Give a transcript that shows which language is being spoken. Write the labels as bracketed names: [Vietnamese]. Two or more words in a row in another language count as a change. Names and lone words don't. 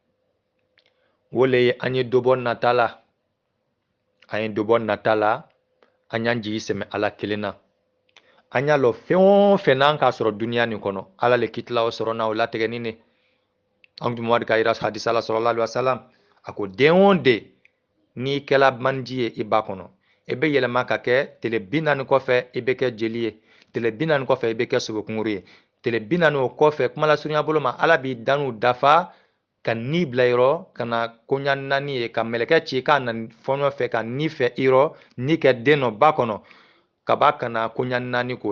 [Bambara] o le ye an ye dɔ bɔ nata la an ye dɔ bɔ nata la an y'an jigi sɛmɛ ala kelen na an y'a lɔ fɛn o fɛn n'an k'a sɔrɔ duniya nin kɔnɔ ala le kitila o sɔrɔ na o latigɛni ne an tun mɔdi ka yira hadisa la [Arabic] صلى الله عليه وسلم [Bambara] a ko den o den n'i kɛla manji ye i ba kɔnɔ i bɛ yɛlɛma ka kɛ tile 40 kɔfɛ i bɛ kɛ jeli ye tile 40 kɔfɛ i bɛ kɛ sobokunguru ye tile 40 o kɔfɛ kuma lasurunya bolo ma ala b'i danu dafa ka ni bila yɔrɔ ka na koɲa 4 ye ka mɛlɛkɛ ci k'a na fɔɲɔ fɛ ka ni fɛ i yɔrɔ ni kɛ den nɔ ba kɔnɔ ka ba ka na koɲa 4 k'o